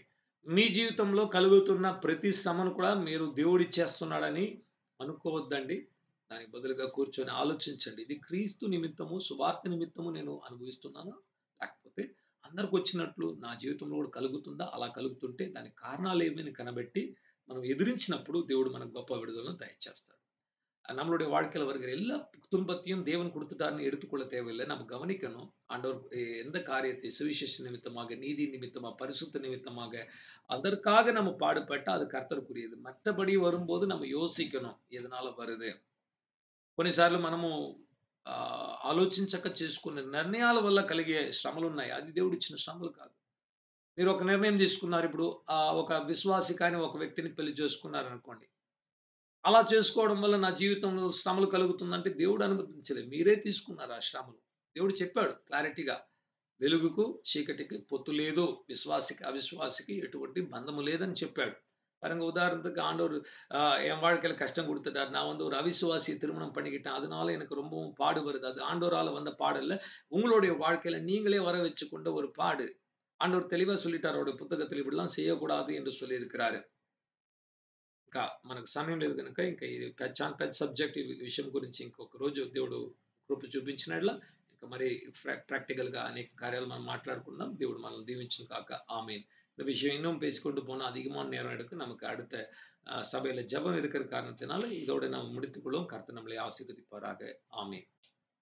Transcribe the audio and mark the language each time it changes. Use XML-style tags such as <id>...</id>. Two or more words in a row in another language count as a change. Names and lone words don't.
<te>మీ జీవితంలో కలుగుతున్న ప్రతి శ్రమను కూడా మీరు దేవుడిచ్చేస్తున్నాడని అనుకోవద్దండి. దానికి బదులుగా కూర్చొని ఆలోచించండి. ఇది క్రీస్తు నిమిత్తము, సువార్త నిమిత్తము నేను అనుభవిస్తున్నానా? లేకపోతే అందరికొచ్చినట్లు నా జీవితంలో కూడా కలుగుతుందా? అలా కలుగుతుంటే దానికి కారణాలేమని కనబెట్టి మనం ఎదిరించినప్పుడు దేవుడు మనకు గొప్ప విడుదలను దయచేస్తాడు.</te> <ta>நம்மளுடைய வாழ்க்கையில வருகிற எல்லா துன்பத்தையும் தேவன் கொடுத்துட்டார்ன்னு எடுத்துக்கொள்ள தேவையில்லை. நம்ம கவனிக்கணும். ஆண்டவர் எந்த காரியத்தை சுவிசேஷ நிமித்தமாக, நீதி நிமித்தமா, பரிசுத்த நிமித்தமாக அதற்காக நம்ம பாடுபட்டா அது கர்த்தருக்குரியது. மற்றபடி வரும்போது நம்ம யோசிக்கணும். ఎదనాల வருது.</ta> <te>కొన్నిసార్లు మనము ఆలోచించక చేసుకునే నిర్ణయాల వల్ల కలిగే శ్రమలున్నాయి. అది దేవుడిచ్చిన శ్రమలు కాదు. మీరు ఒక నిర్ణయం తీసుకున్నారు. ఇప్పుడు ఒక విశ్వాసి కాని ఒక వ్యక్తిని పెళ్లి చేసుకున్నారనుకోండి. అలా చేసుకోవడం వల్ల నా జీవితంలో శ్రమలు కలుగుతుందంటే దేవుడు అనుమతించలేదు. మీరే తీసుకున్నారు ఆ శ్రమలు. దేవుడు చెప్పాడు క్లారిటీగా. వెలుగుకు చీకటికి పొత్తు లేదు. విశ్వాసికి అవిశ్వాసికి ఎటువంటి బంధము లేదని చెప్పాడు.</te> <ta>பாருங்க உதாரணத்துக்கு ஆண்டவர் என் வாழ்க்கையில கஷ்டம் குடுத்துட்டார். நான் வந்து ஒரு அவிசுவாசிய திருமணம் பண்ணிக்கிட்டேன். அதனால எனக்கு ரொம்பவும் பாடு வருது. அது ஆண்டவரால வந்த பாடு இல்ல. உங்களுடைய வாழ்க்கையில நீங்களே வர வச்சுக்கொண்ட ஒரு பாடு. ஆண்டவர் தெளிவா சொல்லிட்டாரு அவருடைய పుస్తకத்தில் இப்படிலாம் చేయకూడదు என்று சொல்லியிருக்கிறாரு.</ta> <te>మనకు సమయం లేదు గనుక ఇంక ఇది చాలా పెద్ద సబ్జెక్ట్ ఈ విషయం గురించి ఇంకొక రోజు దేవుడు కృప చూపించిన యెడల ఇంక మరి ప్రాక్టికల్‌గా అనేక కార్యాలు మనం మాట్లాడుకుందాం. దేవుడు మనల్ని దీవించును గాక. ఆమేன்.</te> <ta>இந்த விஷயம் இன்னும் பேசிக்கொண்டு போனா அதிகமான நேரம் எடுக்கும். நமக்கு அடுத்த சபையில ஜெபம் இருக்கிற காரணத்தினால இதோட நாம் முடித்துக் கொள்வோம். கர்த்தர் நம்மளை ஆசீர்வதிப்பாராக. ஆமென்.</ta>